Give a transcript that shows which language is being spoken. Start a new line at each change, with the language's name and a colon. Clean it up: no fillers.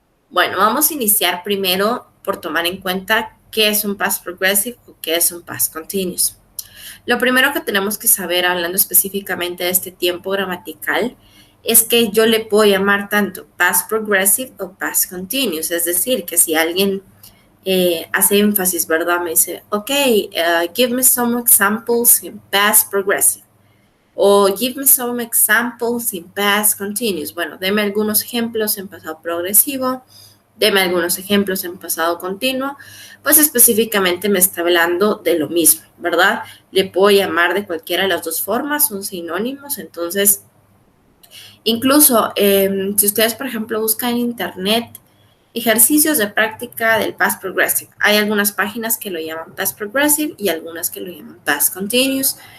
Spanish: Bueno, vamos a iniciar primero por tomar en cuenta qué es un Past Progressive o qué es un Past Continuous. Lo primero que tenemos que saber, hablando específicamente de este tiempo gramatical, es que yo le puedo llamar tanto Past Progressive o Past Continuous. Es decir, que si alguien hace énfasis, ¿verdad? Me dice,
English: ok, give me some examples in Past Progressive.
Spanish: O
English: give me some examples in Past Continuous.
Spanish: Bueno, deme algunos ejemplos en pasado progresivo, deme algunos ejemplos en pasado continuo, pues específicamente me está hablando de lo mismo, ¿verdad? Le puedo llamar de cualquiera de las dos formas, son sinónimos. Entonces, incluso si ustedes, por ejemplo, buscan en internet ejercicios de práctica del Past Progressive, hay algunas páginas que lo llaman Past Progressive y algunas que lo llaman Past Continuous.